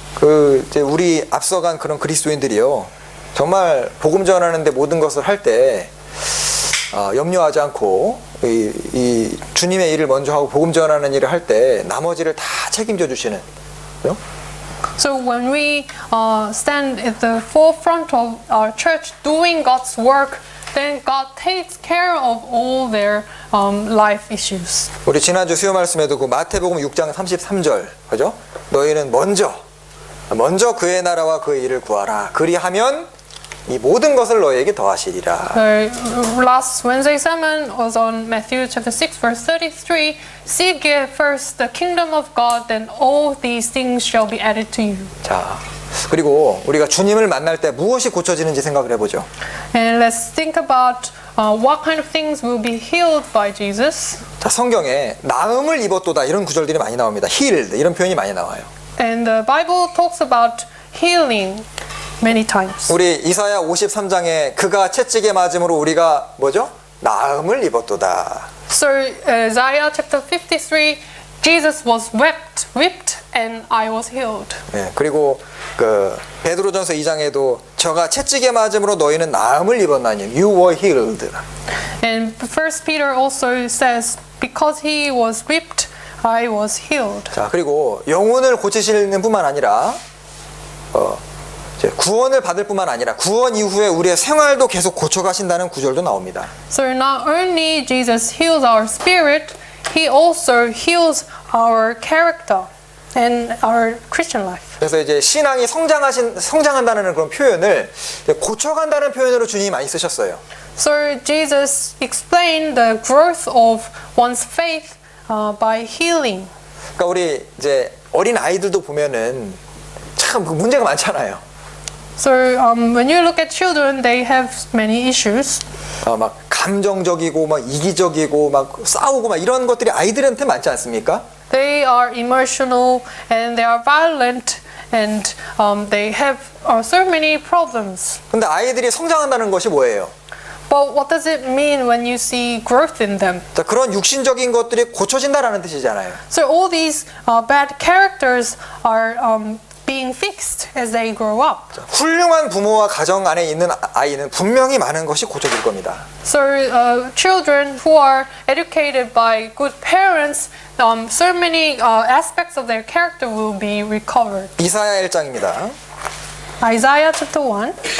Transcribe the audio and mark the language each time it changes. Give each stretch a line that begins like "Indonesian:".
Korean: 그 이제 우리 앞서간 그런 그리스도인들이요, 정말 복음 전하는데 모든 것을 할 때 염려하지 않고 이 주님의 일을 먼저 하고 복음 전하는 일을 할 때 나머지를 다 책임져 주시는. 그죠?
English: So when we stand at the forefront of our church doing God's work, then God takes care of all their life issues.
Korean: 우리 지난주 수요 말씀에도 그 마태복음 6장 33절, 그죠? 너희는 먼저 그의 나라와 그의 일을 구하라. 그리하면 이 모든 것을 너희에게 더하시리라.
English: The last Wednesday sermon was on Matthew chapter 6 verse 33. Seek ye first the kingdom of God, then all these things shall be added to you.
Korean: 자, 그리고 우리가 주님을 만날 때 무엇이 고쳐지는지 생각을 해보죠.
English: And let's think about what kind of things will be healed by Jesus.
Korean: 자, 성경에 나음을 입었도다 이런 구절들이 많이 나옵니다. healed 이런 표현이 많이 나와요.
English: And the Bible talks about healing many times.
Korean: 우리 이사야 53장에 그가 채찍에 맞음으로 우리가 뭐죠? 나음을 입었도다.
English: So Isaiah chapter 53, Jesus was whipped and I was healed.
Korean: 예, 그리고 그 베드로전서 2장에도 저가 채찍에 맞음으로 너희는 나음을 입었나니
English: you were healed. And 1 Peter also says, because he was whipped, I was healed.
Korean: 자, 그리고 영혼을 고치시는 뿐만 아니라 이제 구원을 받을 뿐만 아니라 구원 이후에 우리의 생활도 계속 고쳐가신다는 구절도 나옵니다.
English: So not only Jesus heals our spirit, he also heals our character and our Christian life.
Korean: 그래서 이제 신앙이 성장한다는 그런 표현을 고쳐간다는 표현으로 주님이 많이 쓰셨어요.
English: So Jesus explained the growth of one's faith by healing.
Korean: 그러니까 우리 이제 어린 아이들도 보면은 참 문제가 많잖아요.
English: So when you look at children, they have many issues.
Korean: 막 감정적이고 막 이기적이고 막 싸우고 막 이런 것들이 아이들한테 많지 않습니까?
English: They are emotional and they are violent and they have so many problems.
Korean: 근데 아이들이 성장한다는 것이 뭐예요?
English: But what does it mean when you see growth in them?
Korean: 자, 그런 육신적인 것들이 고쳐진다라는 뜻이잖아요.
English: So all these bad characters are being fixed as they grow up.
Korean: 훌륭한 부모와 가정 안에 있는 아이는 분명히 많은 것이 고쳐질 겁니다.
English: So children who are educated by good parents, so many aspects of their character will be recovered.
Korean: 이사야 1장입니다.
English: Isaiah chapter 1.